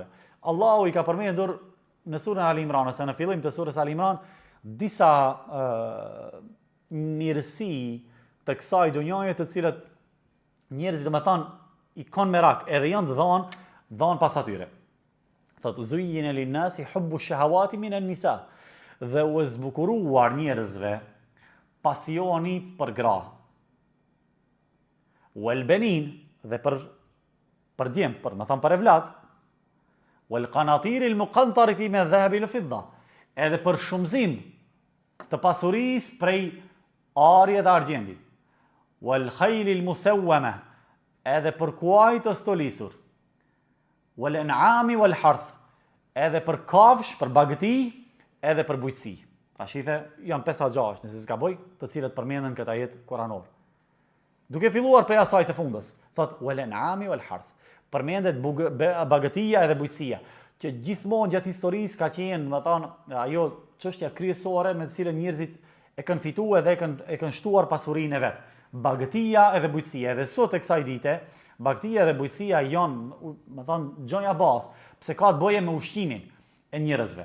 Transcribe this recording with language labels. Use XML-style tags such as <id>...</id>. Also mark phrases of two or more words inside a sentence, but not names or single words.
<sq>Allahu i ka përmendur në surën Al Imran, ose në fillim të surës Al Imran, disa mirësi të kësaj dunjaje të cilat njerëzit domethënë i kanë merak, edhe janë dhënë pas atyre.</sq> <ar>Thotë زين للناس حب الشهوات من النساء.</ar> <sq>Dhe u zbukuruar njerëzve pasioni për gra.</sq> <ar>والبنين,</ar> <sq>dhe për djem, për evlat.</sq> <ar>والقناطير المقنطرة من الذهب والفضة.</ar> <sq>Edhe për shumëzim të pasurisë prej arje dhe argjendi.</sq> <ar>والخيل المسومة,</ar> <sq>edhe për kuaj të stolisur.</sq> <ar>والأنعام والحرث,</ar> <sq>edhe për kafsh, për bagëti, edhe për bujqësi. Pra shife, janë 5-6, nëse s'ka boj, të cilët përmenden këtë ajet kuranor. Duke filluar prej asaj të fundës, thot</sq> <ar>والأنعام والحرث,</ar> <sq>përmendet bagëtia edhe bujqësia, që gjithmonë gjatë historisë ka qenë, më thonë, ajo çështja kryesore me të cilën njerëzit e kanë fituar dhe e kanë shtuar pasurinë e vet. Bagëtia edhe bujqësia, edhe sot e kësaj dite, bagëtia edhe bujqësia janë, më thonë, gjonja bazë, pse ka të bëje me ushqimin e njerëzve.</sq>